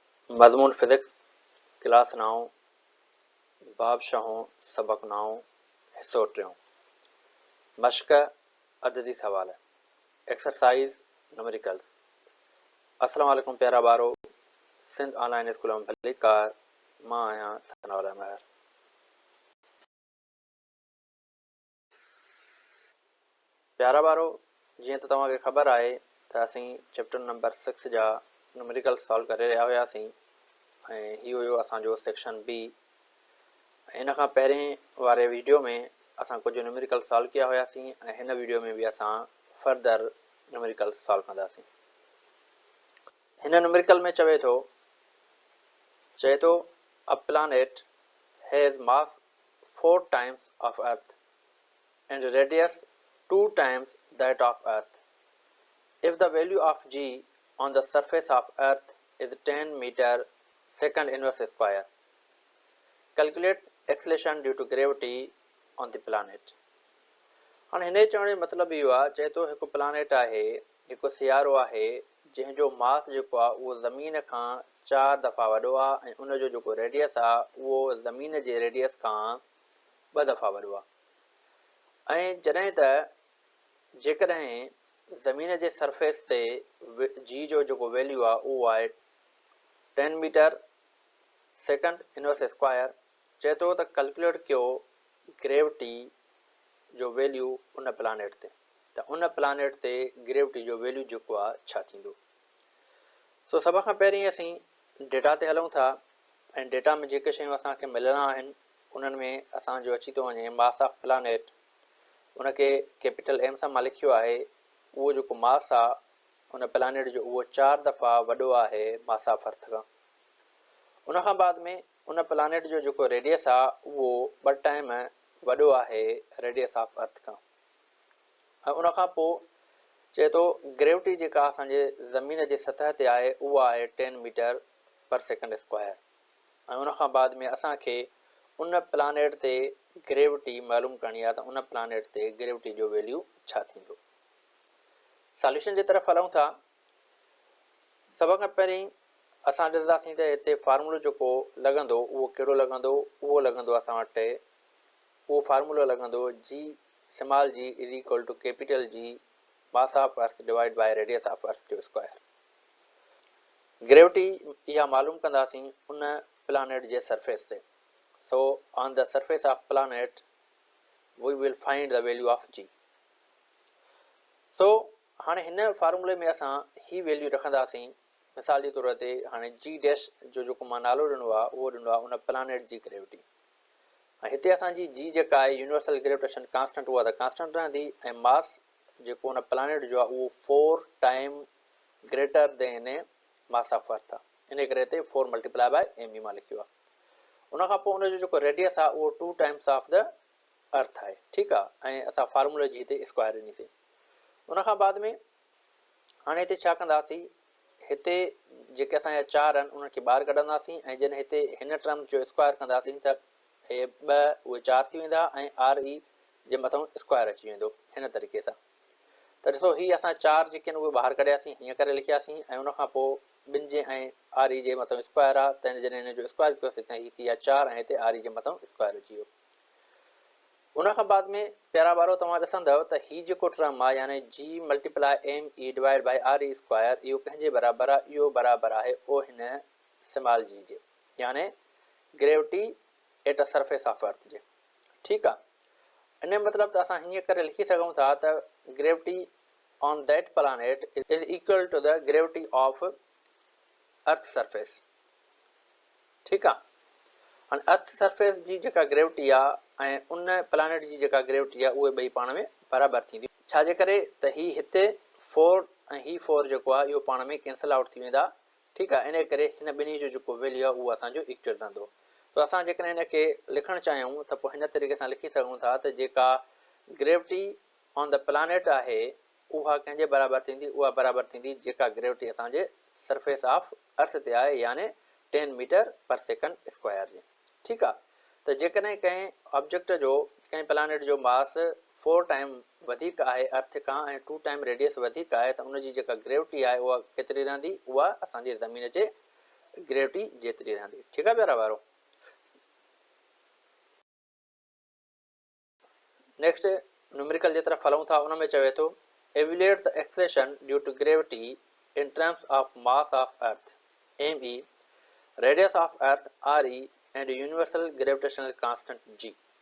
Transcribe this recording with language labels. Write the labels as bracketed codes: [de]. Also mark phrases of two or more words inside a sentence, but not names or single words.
[sd] मज़मून [en] physics class [sd] 9 बाब शाहों सबक 9 हिस्सो 3 मश्क अददी सवाल [en] exercise numericals. [sd] अस्सलाम वालेकुम प्यारा बारो, सिंध ऑनलाइन स्कूल में भली कार मां आहियां सनाउल्लाह महर। प्यारा बारो, जीअं त तव्हांखे ख़बर आहे त असीं चैप्टर नंबर 6 जा न्यूमेरिकल्स सॉल्व करे रहिया हुआसीं ऐं इहो हुयो असांजो सेक्शन बी। इन खां पहिरें वारे वीडियो में असां कुझु न्यूमेरिकल सॉल्व किया हुआसीं ऐं हिन वीडियो में बि असां फर्दर न्यूमेरिकल सॉल्व कंदासीं। हिन न्यूमेरिकल में चवे थो [en] a planet has mass 4 times of Earth and radius 2 times that of Earth. If the value of g on the surface of Earth is 10 meter second inverse square, calculate acceleration due to gravity on the planet. [sd] हाणे हिन चवण जो मतिलबु इहो आहे, चए थो हिकु प्लानेट आहे, हिकु सियारो आहे जंहिंजो मास जेको आहे उहो ज़मीन खां 4 दफ़ा वॾो आहे ऐं उनजो जेको रेडियस आहे उहो ज़मीन जे रेडियस खां 2 दफ़ा वॾो आहे। ऐं जॾहिं त जेकॾहिं ज़मीन जे सरफेस ते जी जो जेको वैल्यू आहे उहो आहे 10 [en] meter second inverse square, [sd] चए थो त कैलकुलेट कयो ग्रेविटी जो वैल्यू उन प्लानेट ते, त उन प्लानेट ते ग्रेविटी जो वैल्यू जेको आहे छा थींदो। सो सभ खां पहिरीं असीं डेटा ते हलूं था ऐं डेटा में जेके शयूं असांखे मिलणा आहिनि उन्हनि में असांजो अची थो वञे [en] mass of planet. [sd] उनखे [en] capital M [sd] सां मां लिखियो आहे। उहो जेको मास आहे उन प्लानेट जो उहो 4 दफ़ा वॾो आहे [en] mass of earth [sd] खां। उन खां बाद में उन प्लानेट जो जेको रेडियस आहे उहो 2 टाइम वॾो आहे [en] radius of earth [sd] खां। ऐं उन खां पोइ चए थो ग्रेविटी जेका असांजे ज़मीन जे सतह ते आहे उहा आहे 10 [en] meter per second square. [sd] ऐं उन खां बाद में असांखे उन प्लानेट ते ग्रेविटी मालूम करणी आहे त उन प्लानेट ते ग्रेविटी जो वैल्यू छा थींदो। सॉल्यूशन जे तरफ़ हलूं था। सभ खां पहिरीं असां ॾिसंदासीं त हिते फार्मूलो जेको लॻंदो उहो कहिड़ो लॻंदो। उहो लॻंदो असां वटि, उहो फार्मूलो लॻंदो [en] g small g is equal to capital G mass of earth divide by radius of earth [sd] जो स्क्वायर। ग्रेविटी इहा मालूम कंदासीं उन प्लानेट जे सरफेस से। [en] so on the surface of planet we will find the value of g. [sd] सो हाणे हिन फार्मूले में असां ही वैल्यू रखंदासीं। मिसाल जे तौर ते हाणे [en] g dash [sd] जो जेको मां नालो ॾिनो आहे उहो ॾिनो आहे उन प्लानेट जी ग्रेविटी। ऐं हिते असांजी जी जेका आहे [en] universal gravitation constant [sd] उहा त कांस्टेंट रहंदी ऐं मास जेको उन प्लानेट जो आहे उहो 4 [en] time greater than mass of earth [sd] आहे। इन करे हिते 4 [en] multiply by M [sd] मां लिखियो आहे। उन खां पोइ उनजो जेको रेडियस आहे उहो 2 [en] times of the earth [sd] आहे। ठीकु आहे। ऐं असां फार्मूले जी हिते स्क्वायर ॾिनीसीं। उन खां बाद में हाणे हिते छा कंदासीं, हिते जेके असांजा 4 आहिनि उन्हनि खे ॿाहिरि कढंदासीं ऐं जॾहिं हिते हिन टर्म जो स्क्वायर कंदासीं त हे 2 उहे 4 थी वेंदा ऐं आर ई जे मथां स्क्वायर अची वेंदो। हिन तरीक़े सां त ॾिसो हीअ असां 4 जेके आहिनि उहे ॿाहिरि कढियासीं, हीअं करे लिखियासीं ऐं उन खां पोइ ॿिनि जे ऐं आर ई जे मथां स्क्वायर आहे त जॾहिं हिन जो स्क्वायर कयोसीं त हीअ थी विया 4 ऐं हिते आर ई जे मथां स्क्वायर अची वियो। उन खां बाद में प्यारा ॿारो तव्हां ॾिसंदव त हीअ जेको टर्म आहे यानी [en] G multiply ME divide by RE square, [sd] इहो कंहिंजे बराबरि आहे, इहो बराबरि आहे ओ हिन [en] small g [sd] जे, [en] यानी gravity at a surface of earth जे। [sd] ठीकु आहे। इन मतिलबु त असां हीअं करे लिखी सघूं था त [en] gravity on that planet is equal to the gravity of earth surface. [sd] ठीकु आहे। हाणे अर्थ सरफेस जी जेका ग्रेविटी आहे ऐं उन प्लैनेट जी जेका ग्रेविटी आहे उहे ॿई पाण में बराबरि थींदियूं। छाजे करे त ही हिते 4 ऐं ही 4 जेको आहे इहो पाण में [en] cancel out [sd] थी वेंदा। ठीकु आहे। इन करे हिन ॿिन्ही जो जेको वैल्यू आहे उहो असांजो इक्वल रहंदो। तो असां जेकॾहिं हिन खे लिखणु चाहियूं त पोइ हिन तरीक़े सां लिखी सघूं था त जेका [en] gravity on the planet [sd] आहे उहा कंहिंजे बराबरि थींदी, उहा बराबरि थींदी जेका ग्रेविटी असांजे [en] surface of earth [sd] ते आहे यानी 10 [en] meter per second square [sd] जे। ठीकु आहे। त जेकॾहिं कंहिं ऑब्जेक्ट जो कंहिं प्लैनेट जो मास 4 टाइम वधीक आहे अर्थ खां ऐं 2 टाइम रेडियस वधीक आहे त उनजी जेका ग्रेविटी आहे उहा केतिरी रहंदी, उहा असांजे ज़मीन जे ग्रेविटी जेतिरी रहंदी। ठीक आहे प्यारा ॿारो। नेक्स्ट न्यूमेरिकल जे तरफ हलूं था, उन में चवे थो [en] evaluate the acceleration due to gravity in terms of mass of earth me, radius of earth re, and universal gravitational constant g।